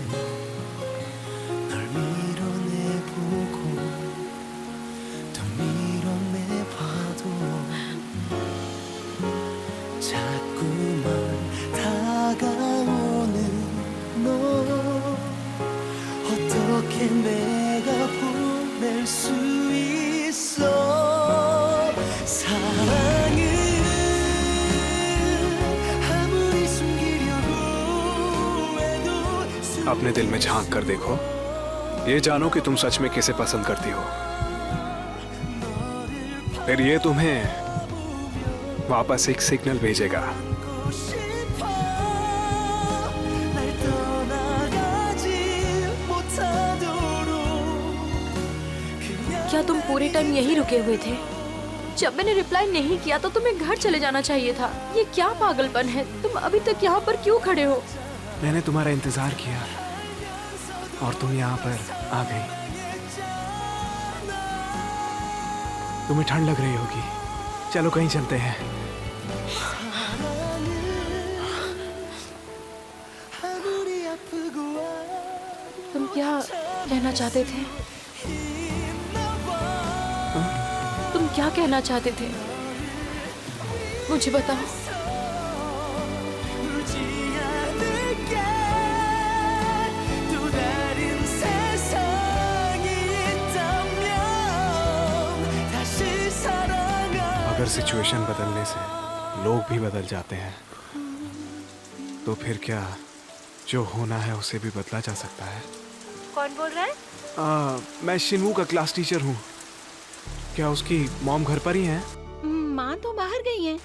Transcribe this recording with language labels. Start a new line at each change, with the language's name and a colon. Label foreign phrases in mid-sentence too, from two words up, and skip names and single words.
Korean: 널 밀어내보고 또 밀어내봐도 자꾸만 다가오는 너 어떻게 내가 보낼 수 있어. 사랑은 아무리 숨기려고 해도
Hindi: अपने दिल में झांक कर देखो, ये जानो कि तुम सच में किसे पसंद करती हो। फिर ये तुम्हें वापस एक सिग्नल भेजेगा।
Korean: 싶어 날 떠나가지 못하도록
Hindi: क्या तुम पूरे टाइम यहीं रुके हुए थे? जब मैंने रिप्लाई नहीं किया तो तुम्हें घर चले जाना चाहिए था। ये क्या पागलपन है? तुम अभी तक यहाँ पर क्यों खड़े हो? मैंने तुम्हारा इंतजार किया और तुम यहाँ पर आ गई। तुम्हें ठंड लग रही होगी, चलो कहीं चलते हैं।
Korean: 아무리 아프고
Hindi: तुम क्या कहना चाहते थे? तुम क्या कहना चाहते थे? मुझे बताओ।
Korean: 울지 않을게 또 다른 세상이 있다면 다시 사랑하
Hindi: अगर सिचुएशन बदलने से लोग भी बदल जाते हैं तो फिर क्या जो होना है उसे भी बदला जा सकता है? कौन बोल रहा है? मैं शिनवू का
English: class teacher
Hindi: हूँ। क्या उसकी मॉम घर पर ही हैं? माँ तो बाहर गई हैं।